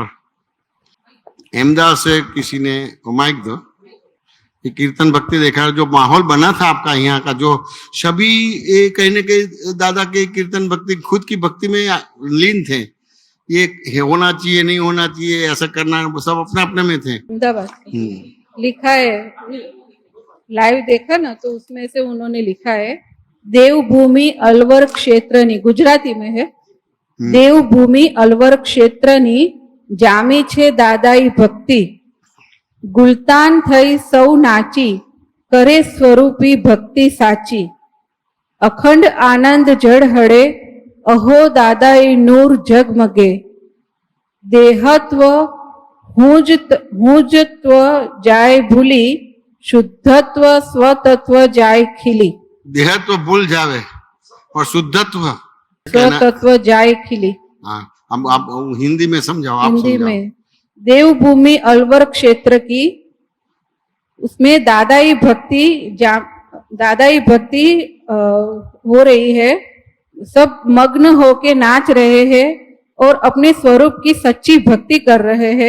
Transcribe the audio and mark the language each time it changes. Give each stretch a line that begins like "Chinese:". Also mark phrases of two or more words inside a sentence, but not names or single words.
Hindi: अहमदाबाद से किसी ने माइक दो, ये कीर्तन भक्ति देखा, जो माहौल बना था आपका यहाँ का, जो सभी ये कहने के दादा के कीर्तन भक्ति खुद की भक्ति में लीन थे, ये होना चाहिए नहीं होना चाहिए, ऐसा करना, सब अपने अपने में थे। अहमदाबाद लिखा है, लाइव देखा ना तो उसमें से उन्होंने लिखा है, देवभूमि अलवर क्षेत्रनी, गुजराती में है, देवभूमि अलवर क्षेत्रनी
Gujarati: જામી છે દાદાઈ ભક્તિ, ગુલતાન થઈ સૌ નાચી, કરે સ્વરૂપી ભક્તિ સાચી, અખંડ આનંદ ઝળહળે, અહો દાદાઈ નૂર ઝગમગે, દેહત્વ હુંજત્વ જાય ભૂલી, શુદ્ધત્વ સ્વતત્વ જાય ખીલી।
Hindi: देहत्व भूल जावे और शुद्धत्व
Gujarati: સ્વતત્વ જાય ખીલી।
Hindi: हाँ, अब आप हिंदी में समझाओ, आप हिंदी में देवभूमि अलवर क्षेत्र की, उसमें दादाई भक्ति हो रही है, सब मग्न होके नाच रहे हैं और अपने स्वरूप की सच्ची भक्ति कर रहे हैं,